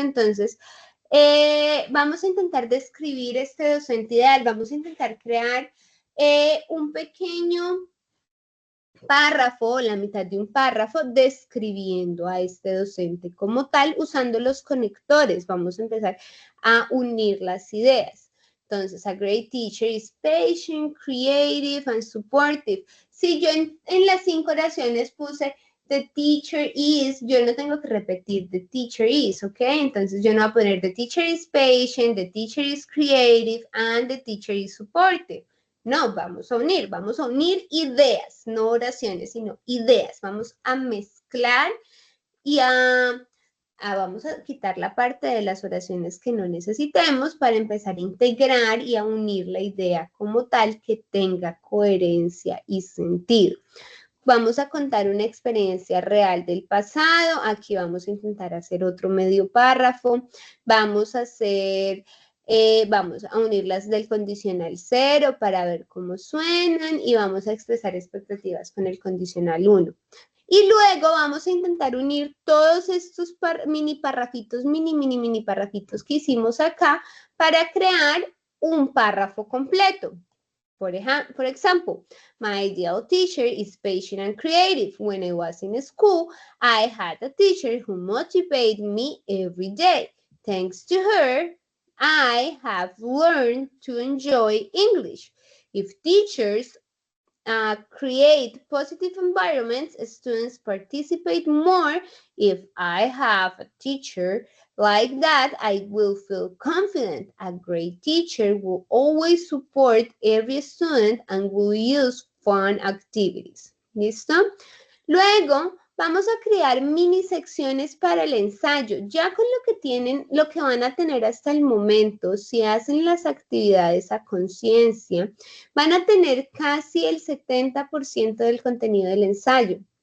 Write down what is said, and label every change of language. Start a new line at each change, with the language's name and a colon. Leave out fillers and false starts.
Spanish: Entonces, vamos a intentar describir este docente ideal, vamos a intentar crear un pequeño párrafo, la mitad de un párrafo, describiendo a este docente como tal, usando los conectores. Vamos a empezar a unir las ideas.
English: Entonces, a great teacher is patient, creative, and supportive.
Spanish: Si yo en las 5 oraciones puse
English: the teacher is,
Spanish: yo no tengo que repetir the teacher is, ¿ok? Entonces, yo no voy a poner
English: the teacher is patient, the teacher is creative, and the teacher is supportive.
Spanish: No, vamos a unir ideas, no oraciones, sino ideas. Vamos a mezclar y vamos a quitar la parte de las oraciones que no necesitemos para empezar a integrar y a unir la idea como tal que tenga coherencia y sentido. Vamos a contar una experiencia real del pasado. Aquí vamos a intentar hacer otro medio párrafo. Vamos a hacer... vamos a unirlas del condicional 0 para ver cómo suenan y vamos a expresar expectativas con el condicional 1. Y luego vamos a intentar unir todos estos mini parrafitos que hicimos acá para crear un párrafo completo.
English: For example, my ideal teacher is patient and creative. When I was in school, I had a teacher who motivated me every day. Thanks to her, I have learned to enjoy English. If teachers create positive environments, students participate more. If I have a teacher like that, I will feel confident. A great teacher will always support every student and will use fun activities.
Spanish: ¿Listo? Luego, vamos a crear mini secciones para el ensayo. Ya con lo que tienen, lo que van a tener hasta el momento, si hacen las actividades a conciencia, van a tener casi el 70% del contenido del ensayo.